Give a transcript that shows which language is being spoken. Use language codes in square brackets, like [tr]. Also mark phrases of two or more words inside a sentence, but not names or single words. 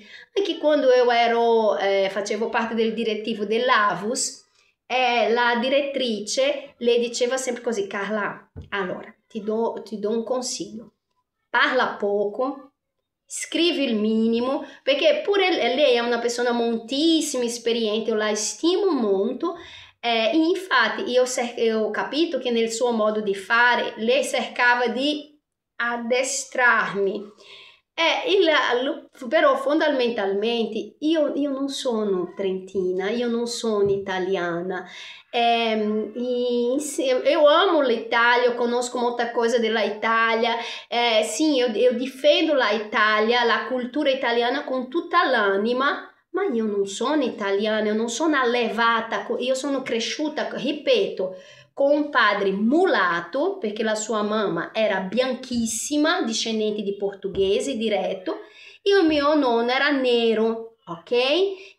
[it] Anche quando io facevo parte del direttivo dell'Avus, la direttrice le diceva sempre così: Carla, allora ti do un consiglio, parla poco, scrivi il minimo, perché pure lei è una persona moltissimo esperiente, io la stimo molto, e infatti io ho capito che nel suo modo di fare lei cercava di addestrarmi. Però fondamentalmente io non sono trentina, io non sono italiana. [pt] Eu amo l'Italia, eu conosco muita coisa da Itália. Sim, eu difendo a Itália, a cultura italiana [it] com tutta l'anima, ma io non sono italiana, eu non sono allevata, io sono cresciuta, ripeto, con un padre mulato, perché la sua mamma era bianchissima, discendente di portoghesi diretto, e il mio nonno era nero, ok?